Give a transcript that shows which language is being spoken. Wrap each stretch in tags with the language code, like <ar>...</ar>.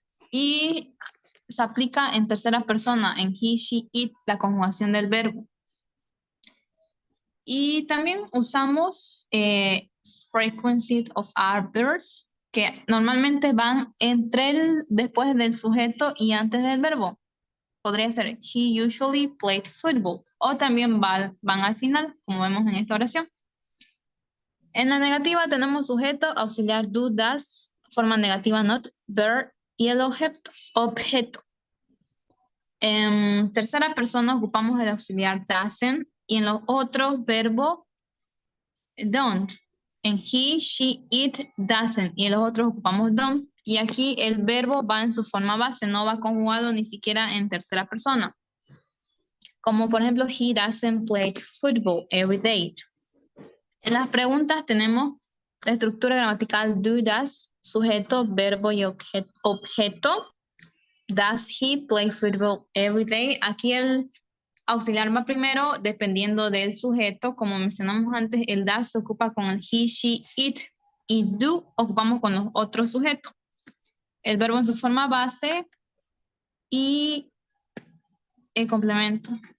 <es>Y se aplica en tercera persona, en</es> <en>he, she, it,</en> <es>la conjugación del verbo. Y también usamos</es> <en>frequency of adverbs,</en> <es>que normalmente van después del sujeto y antes del verbo. Podría ser</es> <en>he usually played football.</en> <es>O también van al final, como vemos en esta oración. En la negativa tenemos sujeto, auxiliar do, does, forma negativa not, verb y el objeto. En tercera persona ocupamos el auxiliar doesn't y en los otros verbos don't. En he, she, it, doesn't y en los otros ocupamos don't. Y aquí el verbo va en su forma base, no va conjugado ni siquiera en tercera persona. Como por ejemplo,</es> <en>he doesn't play football every day.</en> <es>En las preguntas tenemos la estructura gramatical do, does, sujeto, verbo y objeto.</es> <en>Does he play football every day?</en> <es>Aquí el auxiliar va primero dependiendo del sujeto. Como mencionamos antes, el does se ocupa con el he, she, it, y do ocupamos con los otros sujetos. El verbo en su forma base y el complemento.</es>